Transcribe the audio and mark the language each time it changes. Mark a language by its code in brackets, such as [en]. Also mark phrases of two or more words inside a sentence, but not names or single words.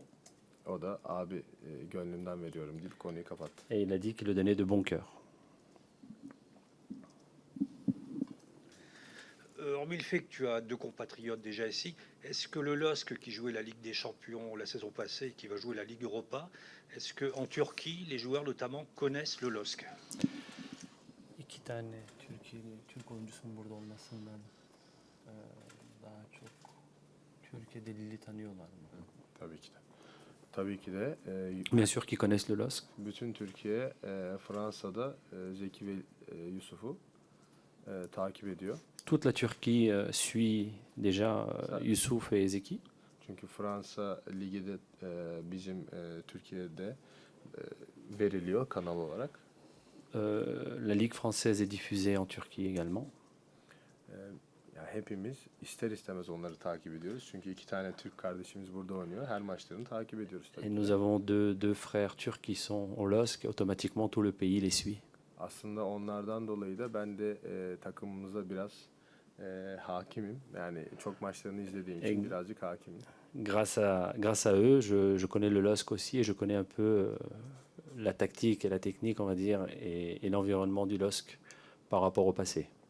[tr] O da abi gönlümden veriyorum deyip konuyu kapattı. [fr] Et il a dit qu'il le donnait de bon cœur. Hormis le fait que tu as deux compatriotes déjà ici, est-ce que le LOSC qui jouait la Ligue des Champions la saison passée et qui va jouer la Ligue Europa, est-ce qu'en Turquie, les joueurs notamment connaissent le LOSC? [tr] İki tane Türk oyuncusunun burada olmasından daha çok Türkiye'de Lille'i tanıyorlar mı? Tabii ki de. Tabii ki de [fr] Bien sûr qu'ils connaissent le LOSC. [tr] bütün Türkiye Fransa'da Zeki ve Yusuf'u takip ediyor. [fr] Toute la Turquie suit déjà Youssouf et Zeki. [tr] Çünkü Fransa ligi de bizim Türkiye'de veriliyor kanal olarak. [fr] La Ligue française est diffusée en Turquie également. [tr] Yani hepimiz ister istemez onları takip ediyoruz. Çünkü iki tane Türk kardeşimiz burada oynuyor. Her maçlarını takip ediyoruz tabii [fr] Et [tr] ki [fr] nous [tr] de. [fr] avons deux frères turcs qui sont au LOSC. Automatiquement, tout le pays les suit. [tr] Aslında onlardan dolayı da ben de takımımıza biraz hakimim. Yani çok maçlarını izlediğim için birazcık hakimim. [fr] Grâce à eux, je connais le LOSC aussi et je connais un peu la tactique et la technique, on va dire, et l'environnement du LOSC par rapport au passé.